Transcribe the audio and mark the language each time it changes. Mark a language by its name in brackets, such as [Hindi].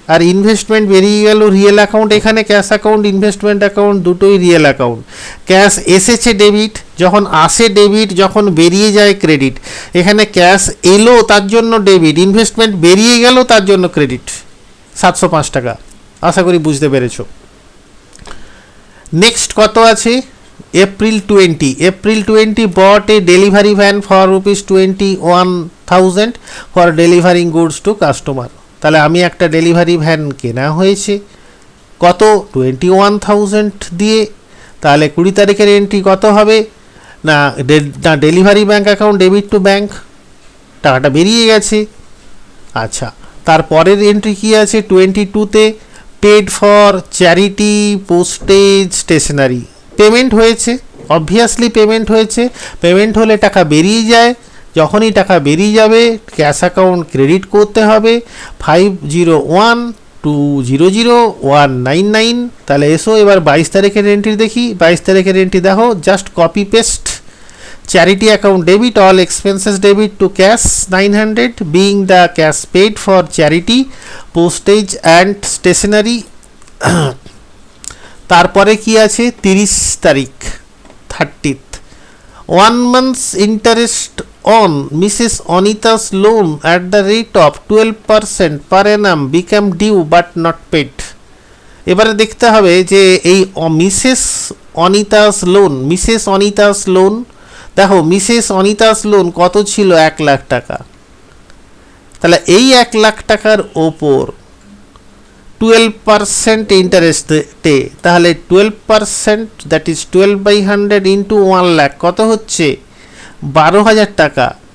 [Bangla] আর investment বেরিয়ে গেল real account. এখানে ক্যাশ অ্যাকাউন্ট ইনভেস্টমেন্ট অ্যাকাউন্ট দুটোই রিয়েল অ্যাকাউন্ট। ক্যাশ এসেছে ডেবিট, যখন আসে ডেবিট, যখন বেরিয়ে যায় ক্রেডিট। এখানে ক্যাশ এলো তার জন্য ডেবিট, ইনভেস্টমেন্ট বেরিয়ে গেল তার জন্য ক্রেডিট, 705 টাকা। আশা করি বুঝতে পেরেছো। নেক্সট কত আছে, April 20, April 20 [English] bought a delivery van for ₹21,000 for delivering goods to customer। [Bangla] তাহলে আমি একটা ডেলিভারি ভ্যান কেনা হয়েছে কত, 21,000 দিয়ে। তাহলে 20 তারিখের এন্ট্রি কত হবে না, delivery bank account debit two bank, টাকাটা বেরিয়ে গেছে। আচ্ছা, তারপরের এন্ট্রি কি আছে 22-তে, paid for charity, postage, stationery. Payment হয়েছে, অবভিয়াসলি পেমেন্ট হয়েছে। পেমেন্ট হলে টাকা বেরিয়ে যায়, যখনই টাকা বেরিয়ে যাবে ক্যাশ অ্যাকাউন্ট ক্রেডিট করতে হবে 501200199। তাহলে এসো এবার 22 তারিখের এন্ট্রি দেখি। 22 তারিখের এন্ট্রি দেখো, just copy paste. [English] Charity account debit, all expenses debit to cash 900 being the cash paid for charity, postage and stationery. [Bangla] তারপরে কি আছে 30 তারিখ [English] 30th, 1 month's interest on Mrs. Anita's loan at the rate of 12% per annum became due but not paid। [Bangla] এবারে দেখতে হবে যে এই Mrs Anita's loan, Mrs Anita's loan, দেখো মিসেস অনিতাস লোন কত ছিল, 1 লাখ টাকা। তাহলে এই 1 লাখ টাকার ওপর 12% ইন্টারেস্টে, তাহলে 12%, [English] that is [Bangla] 12/100 ইন্টু 1 লাখ, কত হচ্ছে 12,000 টাকা।